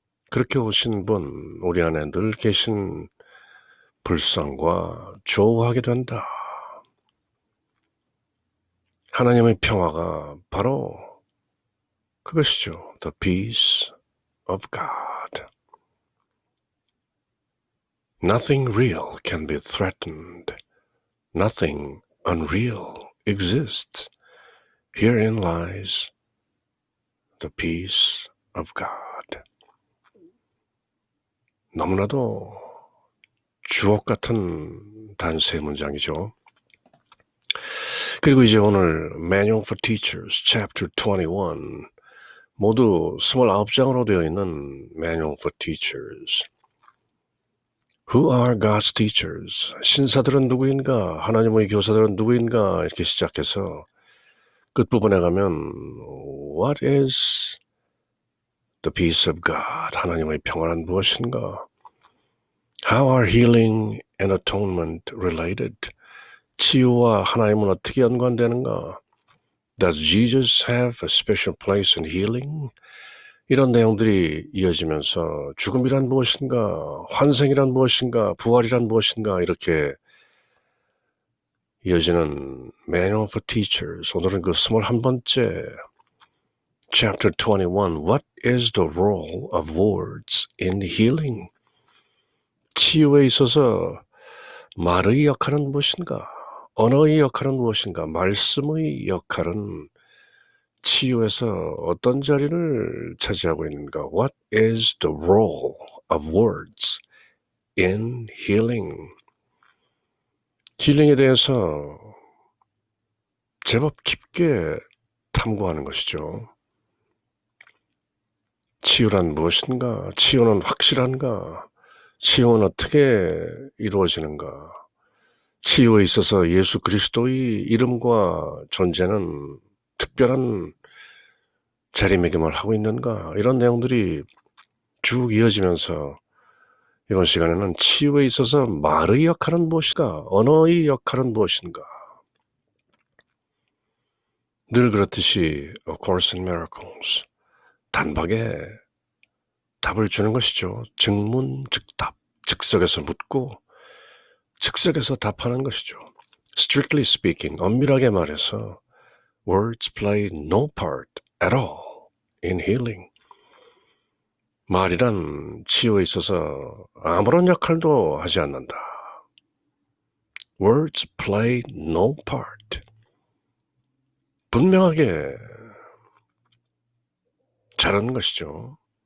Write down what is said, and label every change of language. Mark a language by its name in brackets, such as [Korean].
[Korean] 그렇게 오신 분, 우리 안에 늘 계신 불성과 조우하게 된다. 하나님의 평화가 바로 그것이죠. [English] The peace of God. Nothing real can be threatened. Nothing unreal exists. Herein lies the peace of God. [Korean] 너무나도 주옥 같은 단 세 문장이죠. 그리고 이제 오늘 Manual for Teachers, Chapter 21 모두 29장으로 되어 있는 Manual for Teachers. [English] Who are God's teachers? [Korean] 신사들은 누구인가? 하나님의 교사들은 누구인가? 이렇게 시작해서 끝부분에 가면 [English] What is the peace of God? [Korean] 하나님의 평안은 무엇인가? [English] How are healing and atonement related? [Korean] 치유와 하나님은 어떻게 연관되는가? [English] Does Jesus have a special place in healing? [Korean] 이런 내용들이 이어지면서 죽음이란 무엇인가, 환생이란 무엇인가, 부활이란 무엇인가 이렇게 이어지는 Manual for Teachers. 오늘은 그 21번째 [English] Chapter 21 What is the role of words in healing? [Korean] 치유에 있어서 말의 역할은 무엇인가? 언어의 역할은 무엇인가? 말씀의 역할은 치유에서 어떤 자리를 차지하고 있는가? [English] What is the role of words in healing? [Korean] 힐링에 대해서 제법 깊게 탐구하는 것이죠. 치유란 무엇인가? 치유는 확실한가? 치유는 어떻게 이루어지는가? 치유에 있어서 예수 그리스도의 이름과 존재는 특별한 자리매김을 하고 있는가? 이런 내용들이 쭉 이어지면서 이번 시간에는 치유에 있어서 말의 역할은 무엇인가? 언어의 역할은 무엇인가? 늘 그렇듯이 A Course in Miracles 단박에 답을 주는 것이죠. 즉문즉답, 즉석에서 묻고 즉석에서 답하는 것이죠. [English] Strictly speaking, [Korean] 엄밀하게 말해서 [English] words play no part at all in healing. [Korean] 말이란 치유에 있어서 아무런 역할도 하지 않는다. [English] Words play no part. [Korean] 분명하게 자르는 것이죠.